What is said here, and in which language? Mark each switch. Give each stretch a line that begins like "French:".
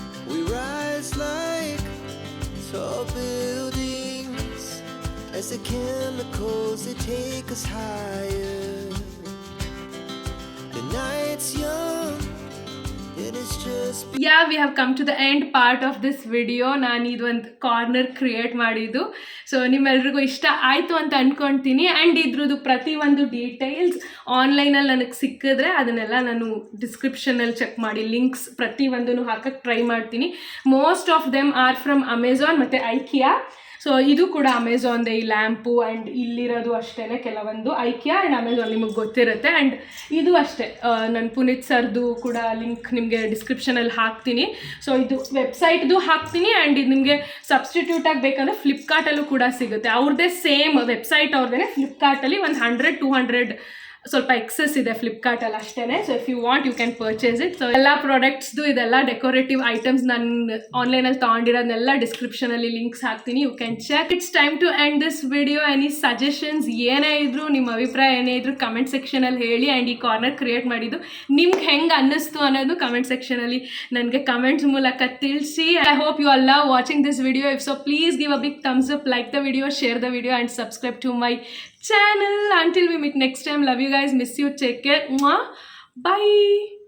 English: We rise like tall buildings as the chemicals they take us higher. The night's young and it's just we have come to the end part of this video.
Kannada: ನಾನು ಇದೊಂದು corner create ಮಾಡಿದ್ದು. So ನಿಮ್ಮೆಲ್ರಿಗೂ ಇಷ್ಟ ಆಯಿತು ಅಂತ ಅಂದ್ಕೊಳ್ತೀನಿ. And ಇದ್ರದ್ದು ಪ್ರತಿಯೊಂದು ಡೀಟೇಲ್ಸ್ ಆನ್ಲೈನಲ್ಲಿ ನನಗೆ ಸಿಕ್ಕಿದ್ರೆ ಅದನ್ನೆಲ್ಲ ನಾನು ಡಿಸ್ಕ್ರಿಪ್ಷನಲ್ಲಿ ಚೆಕ್ ಮಾಡಿ ಲಿಂಕ್ಸ್ ಪ್ರತಿಯೊಂದೂ ಹಾಕಕ್ಕೆ ಟ್ರೈ ಮಾಡ್ತೀನಿ.
English: most of them are from
Kannada: Amazon ಮತ್ತು ಐಕಿಯಾ. ಸೊ ಇದು ಕೂಡ ಅಮೆಝಾನ್ದೇ ಈ ಲ್ಯಾಂಪು. ಆ್ಯಂಡ್ ಇಲ್ಲಿರೋದು ಅಷ್ಟೇ ಕೆಲವೊಂದು ಐಕಿಯಾ ಆ್ಯಂಡ್ ಅಮೆಝಾನ್, ನಿಮಗೆ ಗೊತ್ತಿರುತ್ತೆ. ಆ್ಯಂಡ್ ಇದು ಅಷ್ಟೇ ನಾನು ಪುನೀತ್ ಸರ್ದು ಕೂಡ ಲಿಂಕ್ ನಿಮಗೆ ಡಿಸ್ಕ್ರಿಪ್ಷನಲ್ಲಿ ಹಾಕ್ತೀನಿ. ಸೊ ಇದು ವೆಬ್ಸೈಟ್ದು ಹಾಕ್ತೀನಿ. ಆ್ಯಂಡ್ ಇದು ನಿಮಗೆ ಸಬ್ಸ್ಟಿಟ್ಯೂಟಾಗಿ ಬೇಕಂದರೆ ಫ್ಲಿಪ್ಕಾರ್ಟಲ್ಲೂ ಕೂಡ ಸಿಗುತ್ತೆ. ಅವ್ರದ್ದೇ ಸೇಮ್ ವೆಬ್ಸೈಟ್ ಅವ್ರದ್ದೇ. ಫ್ಲಿಪ್ಕಾರ್ಟಲ್ಲಿ ಒಂದು 100-200 ಸ್ವಲ್ಪ ಎಕ್ಸೆಸ್ ಇದೆ ಫ್ಲಿಪ್ಕಾರ್ಟಲ್ಲಿ ಅಷ್ಟೇ.
English: So if you want you can purchase it.
Kannada: So ಎಲ್ಲ ಪ್ರಾಡಕ್ಟ್ಸ್ದು ಇದೆಲ್ಲ ಡೆಕೋರೇಟಿವ್ ಐಟಮ್ಸ್ ನಾನು ಆನ್ಲೈನಲ್ಲಿ ತೊಗೊಂಡಿರೋದನ್ನೆಲ್ಲ ಡಿಸ್ಕ್ರಿಪ್ಷನಲ್ಲಿ ಲಿಂಕ್ಸ್ ಹಾಕ್ತೀನಿ.
English: You can check. It's time to end this video.
Kannada: Any suggestions ಏನೇ ಇದ್ರು, ನಿಮ್ಮ ಅಭಿಪ್ರಾಯ ಏನೇ ಇದ್ರು ಕಮೆಂಟ್ ಸೆಕ್ಷನಲ್ಲಿ ಹೇಳಿ. ಆ್ಯಂಡ್ ಈ ಕಾರ್ನರ್ ಕ್ರಿಯೇಟ್ ಮಾಡಿದ್ದು ನಿಮ್ಗೆ ಹೆಂಗೆ ಅನ್ನಿಸ್ತು ಅನ್ನೋದು ಕಮೆಂಟ್ ಸೆಕ್ಷನಲ್ಲಿ ನನಗೆ ಕಮೆಂಟ್ಸ್ ಮೂಲಕ ತಿಳಿಸಿ.
English: I hope you all love watching this video. If so please give a big thumbs up, like the video, share the video and subscribe to my channel. Until we meet next time, love you guys, miss you, take care. Bye.